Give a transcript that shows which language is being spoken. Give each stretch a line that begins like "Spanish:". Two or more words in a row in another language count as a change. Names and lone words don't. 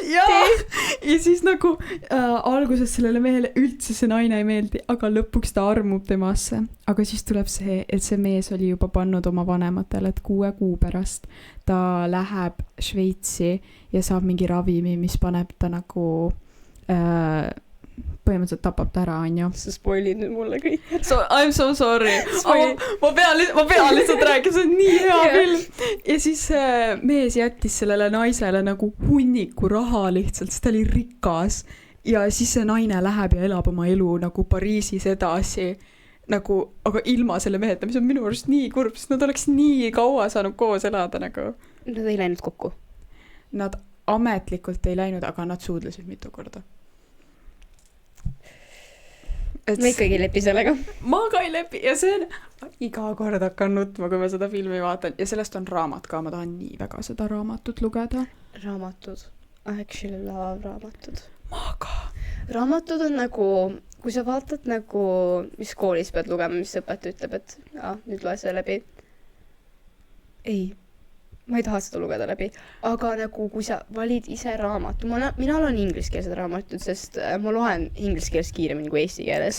Estonian: Ja siis nagu alguses sellele mehele üldse see naine ei meeldi, aga lõpuks ta armub temasse. Aga siis tuleb see, et see mees oli juba pannud oma vanematele, et 6 kuu pärast ta läheb Šveitsi ja saab mingi ravimi, mis paneb ta nagu põhimõtteliselt tapab ta ära, on ju. Sa spoilid nüüd mulle kõik.
English: I'm so sorry.
Estonian: Ma pean lihtsalt rääkima, see on nii hea film. Ja siis mees jättis sellele naisele nagu hunniku raha lihtsalt, sest ta oli rikas. Ja siis see naine läheb ja elab oma elu nagu Pariisis edasi. Nagu, aga ilma selle meheta, mis on minu arust nii kurb, sest nad oleks nii kaua saanud koos elada nagu. Nad ei läinud kokku. Nad ametlikult ei läinud, aga nad suudlesid mitu korda. me ikkagi ei lepi sellega. ma ka ei lepi ja see on, iga kord hakkan nutma, kui ma seda filmi vaatan ja sellest on raamat ka, ma tahan nii väga seda raamatut lugeda. Raamatud,
English: actually love raamatud.
Estonian: ma ka. Raamatud on nagu, kui sa vaatad nagu, mis koolis pead lugema, mis õpetaja ütleb, et nüüd loe see läbi. Ei, ma ei taha seda lugeda läbi, aga nagu kui sa valid ise raamatu, mina loen ingliskeelsed raamatud, sest ma loen inglise keeles kiiremini kui eesti keeles.